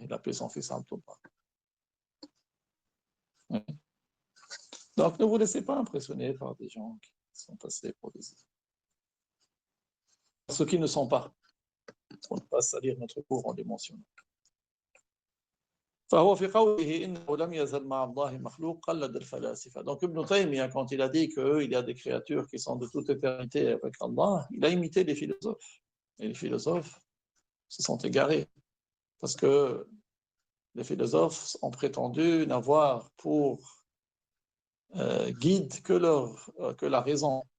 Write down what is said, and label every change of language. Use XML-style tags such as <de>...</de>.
<fr>Il appelait son fils Abdullah. Donc ne vous laissez pas impressionner par des gens qui sont passés pour des... Ceux qui ne sont pas. On passe à lire notre cours en les mentionnant.</fr> <ar>فهو في قوله إنه لم يزل مع الله مخلوق قلد الفلاسفة.</ar> <fr>Donc Ibn Taymiyyah, quand il a dit qu'il y a des créatures qui sont de toute éternité avec Allah, il a imité les philosophes. Et les philosophes se sont égarés. Parce que les philosophes ont prétendu n'avoir pour guide que la raison.</fr>